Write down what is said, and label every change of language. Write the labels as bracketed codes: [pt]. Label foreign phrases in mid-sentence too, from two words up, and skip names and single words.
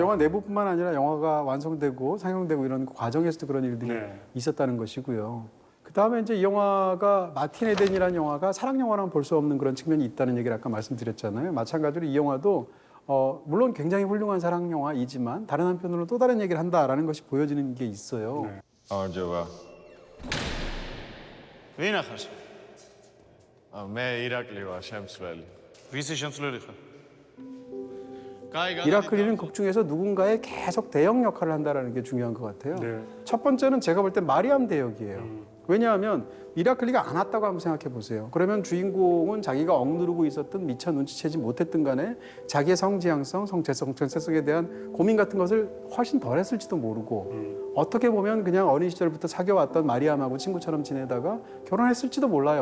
[ko] 그 영화 내부뿐만 아니라 영화가 완성되고 상영되고 이런 과정에서도 그런 일들이 있었다는 것이고요. 그 다음에 이제 이 영화가 마틴 에덴이라는 영화가 사랑 영화랑은 볼 수 없는 그런 측면이 있다는 얘기를 아까 말씀드렸잖아요. 마찬가지로 이 영화도 물론 굉장히 훌륭한 사랑 영화이지만 다른 한편으로 또 다른 얘기를 한다라는 것이 보여지는 게 있어요. [ka] გამარჯობა. ვინ ახარ? მე ირაკლი ვარ, შემცვლელი. ვისი შემცვლელი ხარ? [ko] 이라클리는 극 중에서 누군가의 계속 대역 역할을 한다는 게 중요한 것 같아요. 첫 번째는 제가 볼 때 마리암 대역이에요. 왜냐하면 이라클리가 안 왔다고 한번 생각해 보세요. 그러면 주인공은 자기가 억누르고 있었던 미처 눈치채지 못했던 간에 자기의 성지향성, 정체성에 대한 고민 같은 것을 훨씬 덜 했을지도 모르고 어떻게 보면 그냥 어린 시절부터 사귀어왔던 마리암하고 친구처럼 지내다가 결혼했을지도 몰라요.